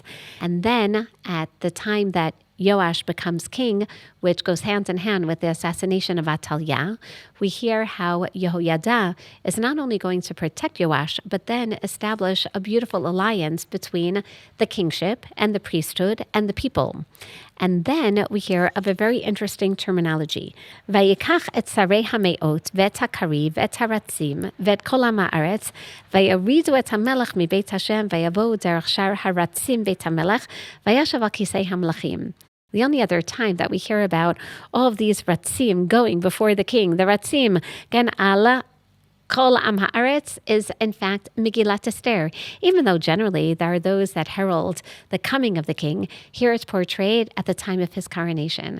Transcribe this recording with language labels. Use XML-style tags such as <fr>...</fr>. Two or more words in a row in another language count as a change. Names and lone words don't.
<en>And then at the time that Yoash becomes king, which goes hand in hand with the assassination of Atalia, we hear how Yehoyada is not only going to protect Yoash, but then establish a beautiful alliance between the kingship and the priesthood and the people. And then we hear of a very interesting terminology.</en> <he>ויקח את שרי המאות ואת הכרי ואת הרצים ואת כל הארץ וירידו את המלך מבית השם ויבאו דרך שער הרצים בית המלך וישב על כסא המלכים.</he> <en>The only other time that we hear about all of these ratzim going before the king, the ratzim, gan ala</en> <he>כל עם הארץ,</he> <en>is in fact Megillat Esther. Even though generally there are those that herald the coming of the king, here it's portrayed at the time of his coronation.</en>